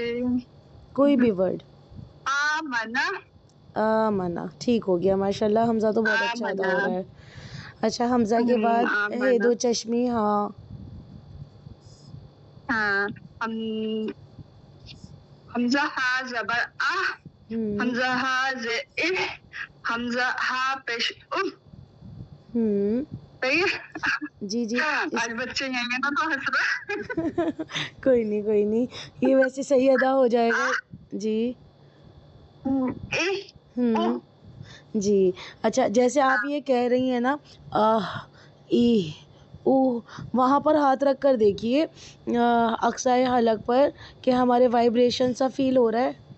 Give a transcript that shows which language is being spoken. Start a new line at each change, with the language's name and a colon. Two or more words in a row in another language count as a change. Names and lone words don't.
Urdu: کوئی بھی ورڈ. آمنہ. ٹھیک ہو گیا
Arabic: ماشاء اللہ.
Urdu: حمزہ تو بہت اچھا ادا ہو رہا ہے. اچھا حمزہ کے بعد ہے 2 چشمی ہاں. حمزہ ہا زبر آہ، حمزہ ہا زیر اہ، حمزہ ہا پیش او. جی جی. آج بچے ہیں نا تو ہنس رہے. کوئی نہیں یہ ویسے صحیح ادا ہو جائے گا. جی جی. اچھا جیسے آپ یہ کہہ رہی ہیں نا ای او، وہاں پر ہاتھ رکھ کر دیکھیے اقصائے حلق پر کہ ہمارے وائبریشن سا فیل ہو رہا ہے.